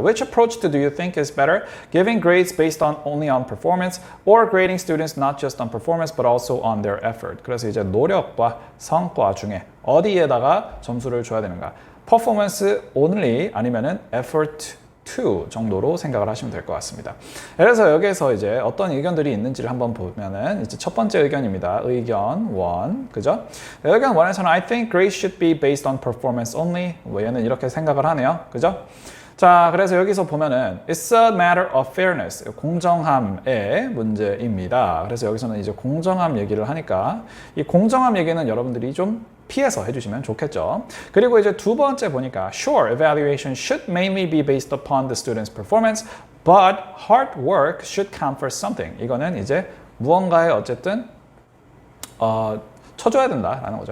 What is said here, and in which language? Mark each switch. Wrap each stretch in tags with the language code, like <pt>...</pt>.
<en>Which approach do you think is better? Giving grades based on only on performance or grading students not just on performance but also on their effort?</en> <ko>그래서 이제 노력과 성과 중에 어디에다가 점수를 줘야 되는가?</ko> <en>performance only</en> <ko>아니면은 effort 2 정도로 생각을 하시면 될 것 같습니다. 그래서 여기에서 이제 어떤 의견들이 있는지를 한번 보면은 이제 첫 번째 의견입니다. 의견 1, 그죠? 의견 1에서는</ko> <en>I think grades should be based on performance only.</en> <ko>얘는 이렇게 생각을 하네요, 그죠? 자, 그래서 여기서 보면은</ko> <en>It's a matter of fairness,</en> <ko>공정함의 문제입니다. 그래서 여기서는 이제 공정함 얘기를 하니까 이 공정함 얘기는 여러분들이 좀 피해서 해주시면 좋겠죠. 그리고 이제 두 번째 보니까</ko> <en>Sure, evaluation should mainly be based upon the student's performance, but hard work should count for something.</en> <ko>이거는 이제 무언가에 어쨌든 쳐줘야 된다라는 거죠.</ko>